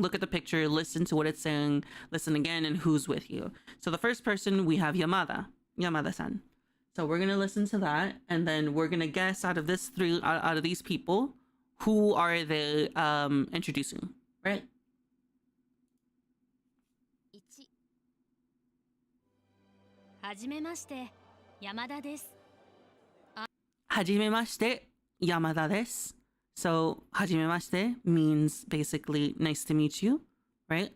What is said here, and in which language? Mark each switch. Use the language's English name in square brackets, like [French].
[English] Look at the picture, listen to what it's saying, listen again, and who's with you. So the first person we have Yamada-san. So we're gonna listen to that, and then we're gonna guess out of these people, who are they introducing, right? [Japanese] 1、はじめまして、山田です。 Hajimemashite, Yamada desu. [English] So hajimemashite means basically nice to meet you, right?